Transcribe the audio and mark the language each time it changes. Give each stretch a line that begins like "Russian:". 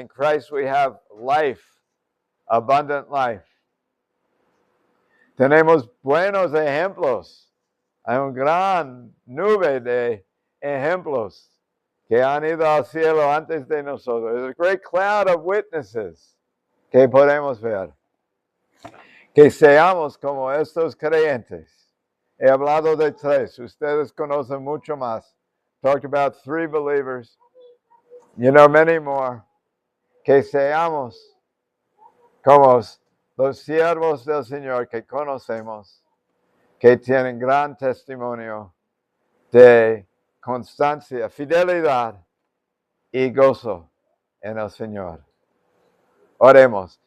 English: In Christ we have life, abundant life.
Spanish: Tenemos buenos ejemplos. Hay una gran nube de ejemplos que han ido al cielo antes de nosotros.
English: There's a great cloud of witnesses
Spanish: que podemos ver. Que seamos como estos creyentes. He hablado de 3. Ustedes conocen mucho más.
English: Talked about 3 believers. You know many more.
Spanish: Que seamos como los siervos del Señor que conocemos, que tienen gran testimonio de constancia, fidelidad y gozo en el Señor. Oremos.